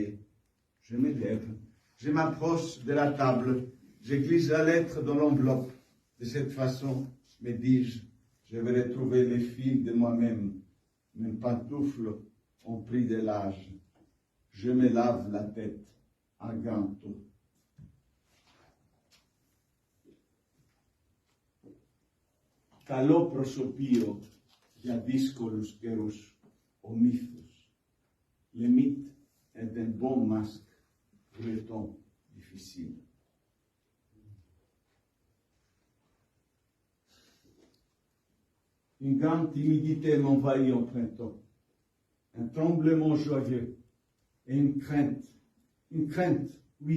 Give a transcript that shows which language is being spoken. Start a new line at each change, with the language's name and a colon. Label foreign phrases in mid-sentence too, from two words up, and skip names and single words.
French: Je me lève, je m'approche de la table, je glisse la lettre dans l'enveloppe. De cette façon, me dis-je, je vais retrouver les fils de moi-même, mes pantoufles ont pris de l'âge. Je me lave la tête à ganto.
Greek: Καλό προσωπείο για δύσκολους καιρούς, ο μύθος.
French: Le mythe est un bon masque pour les temps difficiles. Une grande timidité m'envahit en printemps, un tremblement joyeux et une crainte, oui.